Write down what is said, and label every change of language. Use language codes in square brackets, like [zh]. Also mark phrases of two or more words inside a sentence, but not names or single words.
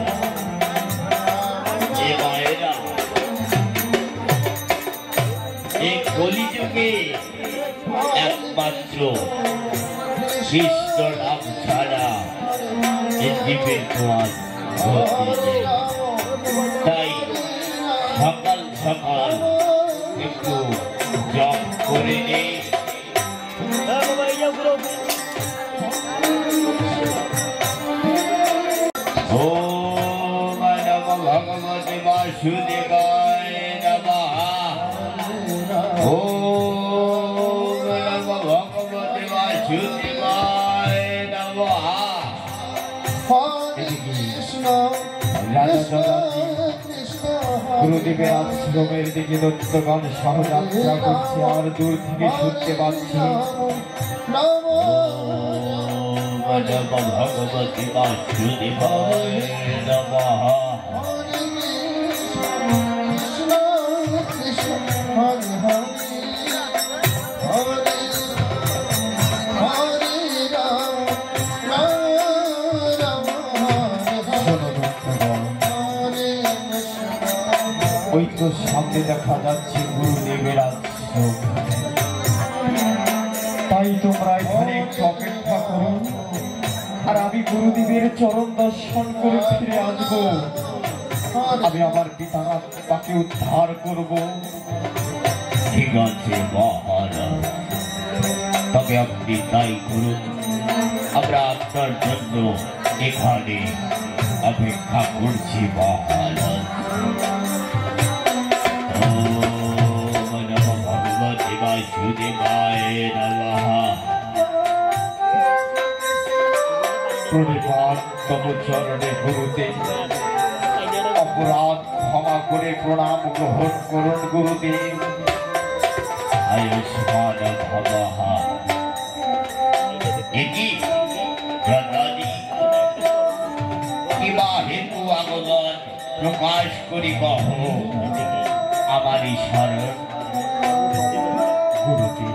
[bn] এ মায়েরা, এই কলিযুগে একমাত্র কৃষ্ণ নাম ছাড়া এ জীবের তোমার গতি নেই। তাই সকাল সকাল একটু জপ করে নেই। [sa] ওম নমো ভগবতে বাসুদেবায় নমঃ। ওম নমো ভগবতে বাসুদেবায় নমঃ। [bn] হরে কৃষ্ণ রাজা দাদাজি কৃষ্ণ গুরুদেবের আশ্রমের দিকে দত্তগণ সহযাত্রা করছে, আর দূর থেকে শুনতে পাচ্ছি নম [sa] ওম নমো ভগবতে বাসুদেবায় নমঃ। [bn] হরে কৃষ্ণ কৃষ্ণ হরে হরে হরে হরে রাম রাম রাম হরে শোনো দত্তগণ, হরে কৃষ্ণ ওই তো সামনে দেখা যাচ্ছে গুরুদেবের আশ্রম। তাই তোমরা এখানে একটু অপেক্ষা করো, আর আমি গুরুদেবের চরণ দর্শন করে ফিরে আসবো। আমি আমার পিতার আত্মাকে উদ্ধার করব। ঠিক আছে মহারাজ, তবে আপনি তাই করুন। আমরা আপনার জন্য এখানে অপেক্ষা করছি মহারাজ। [sa] ওম নমো ভগবতে বাসুদেবায় নমঃ। [bn] প্রণিপাত তব চরণে গুরুদেব, অপরাধ ক্ষমা করে প্রণাম গ্রহণ করুন গুরুদেব। [sa] আয়ুষ্মান ভবঃ। [bn] একি দাদাজি কিবা হেতু আগমন প্রকাশ করি কহ আমারই শরণ গুরুদেব।